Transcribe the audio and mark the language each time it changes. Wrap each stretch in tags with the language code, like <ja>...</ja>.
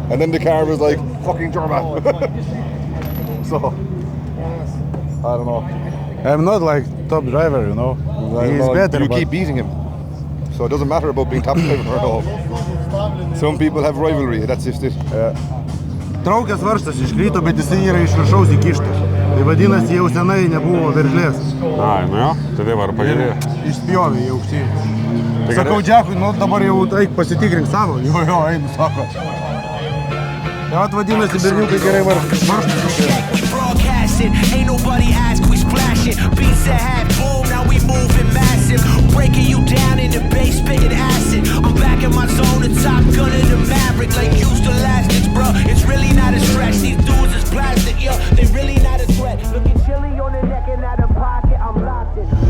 <en>And then the car was like, fucking Chorba. So, I don't know. I'm not like top driver, you know. He's better, You but keep beating him. So it doesn't matter about being top driver at all. Some people have rivalry, that's just it.</en> <lt>Traukės varžtas iškrito, bet jisai yra iš viršaus įkištas. Tai vadinasi, jau senai nebuvo veržlės. Ai, nu jo, tai taip ar pažiūrėjau. Išspjovė į aukštį. Sakau Džekui, nu dabar jau eik pasitikrink savo. Jo, einu, sako. Tai vat vadinasi, berniukai gerai varžtas.</lt> <en>Broadcasting, ain't no nobody asked, we splashing. Beats that had boom, now we moving massive. Breaking you down in the bass, spitting acid. I'm back in my zone, the top gun of the Maverick. Like used to elastics, bro. It's really not a stretch. These dudes is plastic, yo. They really not a threat. Looking chilly on the neck and out of pocket, I'm locked in.</en>